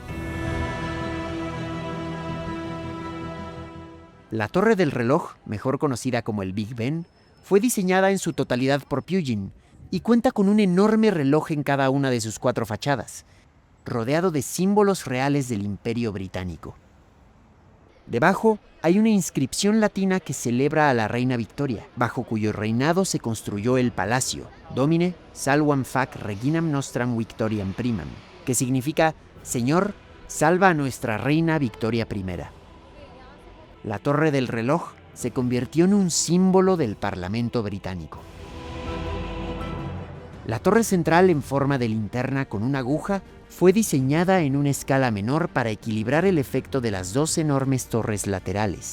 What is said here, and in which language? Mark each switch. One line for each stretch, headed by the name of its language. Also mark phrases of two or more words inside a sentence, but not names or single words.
Spanish: La Torre del Reloj, mejor conocida como el Big Ben, fue diseñada en su totalidad por Pugin y cuenta con un enorme reloj en cada una de sus 4 fachadas, rodeado de símbolos reales del Imperio Británico. Debajo hay una inscripción latina que celebra a la reina Victoria, bajo cuyo reinado se construyó el palacio,
Latin: Domine salvam fac reginam nostram Victoriam primam,
Spanish: que significa Señor, salva a nuestra reina Victoria I. La Torre del Reloj se convirtió en un símbolo del Parlamento británico. La torre central en forma de linterna con una aguja fue diseñada en una escala menor para equilibrar el efecto de las dos enormes torres laterales.